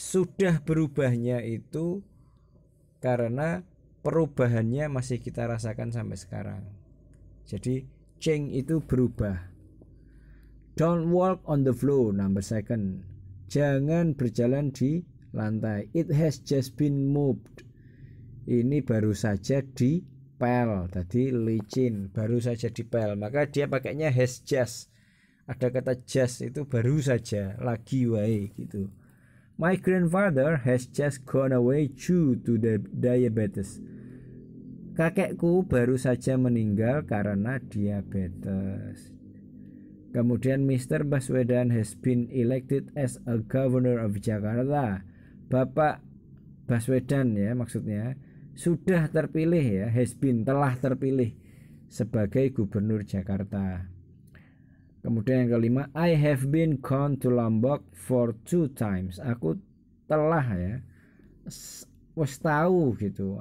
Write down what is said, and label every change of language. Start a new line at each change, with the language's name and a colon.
Indonesian: Sudah berubahnya itu karena perubahannya masih kita rasakan sampai sekarang. Jadi change itu berubah.
English: Don't walk on the floor, number second.
Indonesian: Jangan berjalan di lantai.
English: It has just been moved.
Indonesian: Ini baru saja dipel, tadi licin, baru saja dipel. Maka dia pakainya has just. Ada kata just itu baru saja, lagi
Javanese: wae gitu.
English: My grandfather has just gone away due to the diabetes.
Indonesian: Kakekku baru saja meninggal karena diabetes. Kemudian Mr.
English: Baswedan has been elected as a governor of Jakarta.
Indonesian: Bapak Baswedan ya maksudnya sudah terpilih ya, has been, telah terpilih sebagai gubernur Jakarta. Kemudian yang kelima,
English: I have been gone to Lombok for 2 times.
Indonesian: Aku telah ya
Javanese: wis tahu gitu.